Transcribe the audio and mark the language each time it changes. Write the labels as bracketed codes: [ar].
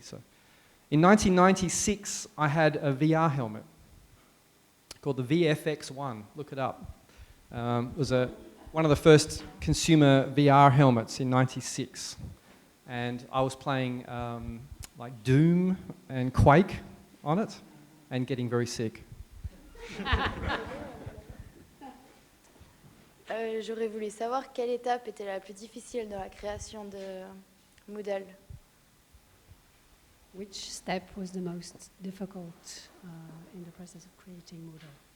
[en] So, in 1996, I had a VR helmet called the VFX1. Look it up. It was one of the first consumer VR helmets in '96, and I was playing like Doom and Quake on it, and getting very sick. [fr] J'aurais voulu savoir quelle étape était la plus difficile dans la création de Moodle. [en] Which step was the most difficult in the process of creating Moodle?